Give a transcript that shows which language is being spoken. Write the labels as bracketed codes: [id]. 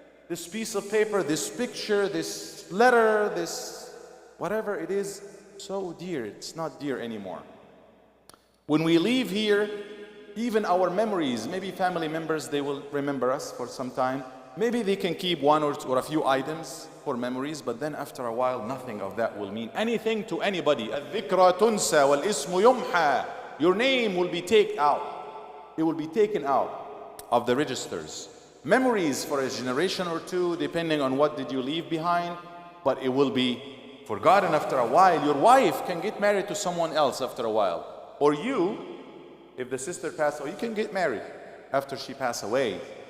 [en] This piece of paper, this picture, this letter, this whatever it is, so dear. It's not dear anymore. When we leave here, even our memories, maybe family members, they will remember us for some time. Maybe they can keep one or a few items for memories, but then after a while, nothing of that will mean anything to anybody. [ar] الذكرى تنسى والاسم يمحى. [en] Your name will be taken out. It will be taken out of the registers. Memories for a generation or two, depending on what did you leave behind, but it will be forgotten after a while. Your wife can get married to someone else after a while. Or you, if the sister passed away, you can get married after she passed away.